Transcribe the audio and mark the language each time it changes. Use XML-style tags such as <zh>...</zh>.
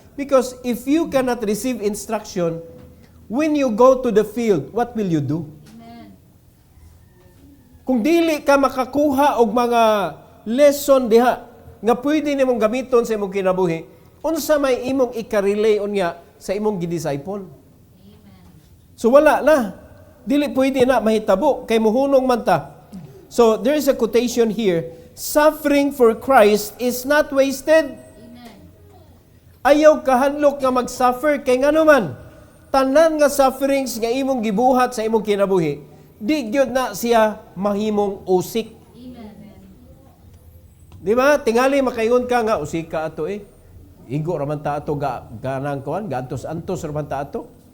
<en>Because if you cannot receive instruction, when you go to the field, what will you do?</en> <ceb>Kung dili ka makakuha og mga lesson diha nga pwede nimong gamiton sa imong kinabuhi, unsa may imong i-relay unya sa imong gi-disciple? So wala na. Dili pwede na mahitabo kay muhunong man ta.</ceb> <en>So there is a quotation here, suffering for Christ is not wasted.</en> <ceb>Ayaw kahadlok nga mag-suffer kay ngano man tanan nga sufferings nga imong gibuhat sa imong kinabuhi. Di gyud na siya mahimong usik. Amen. Di ba? Tingali makaingon ka nga usik ka ato Igo raman ta ato ganang kuan, gantos-antos raman ta ato.</ceb>